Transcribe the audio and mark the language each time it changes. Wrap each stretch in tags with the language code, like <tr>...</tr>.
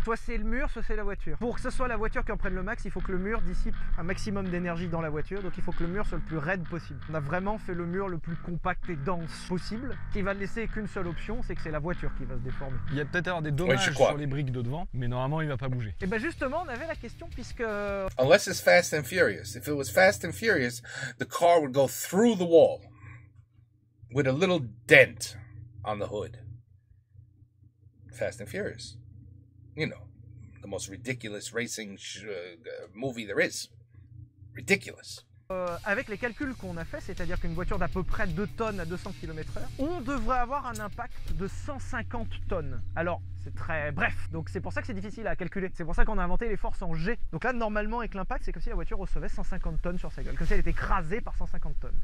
<fr>Soit c'est le mur, soit c'est la voiture. Pour que ce soit la voiture qui en prenne le max, il faut que le mur dissipe un maximum d'énergie dans la voiture. Donc il faut que le mur soit le plus raide possible. On a vraiment fait le mur le plus compact et dense possible, qui va ne laisser qu'une seule option, c'est que c'est la voiture qui va se déformer. Il y a peut-être avoir des dommages sur les briques de devant, mais normalement il va pas bouger. Et ben justement, on avait la question puisque...</fr> <en>Unless it's Fast and Furious. If it was Fast and Furious, the car would go through the wall with a little dent on the hood. Fast and Furious. You know, the most ridiculous racing movie there is. Ridiculous.</en> <fr>Avec les calculs qu'on a fait, c'est-à-dire qu'une voiture d'à peu près 2 tonnes à 200 km/h, on devrait avoir un impact de 150 tonnes. Alors, c'est très bref, donc c'est pour ça que c'est difficile à calculer. C'est pour ça qu'on a inventé les forces en G. Donc là, normalement, avec l'impact, c'est comme si la voiture recevait 150 tonnes sur sa gueule, comme si elle était écrasée par 150 tonnes.</fr>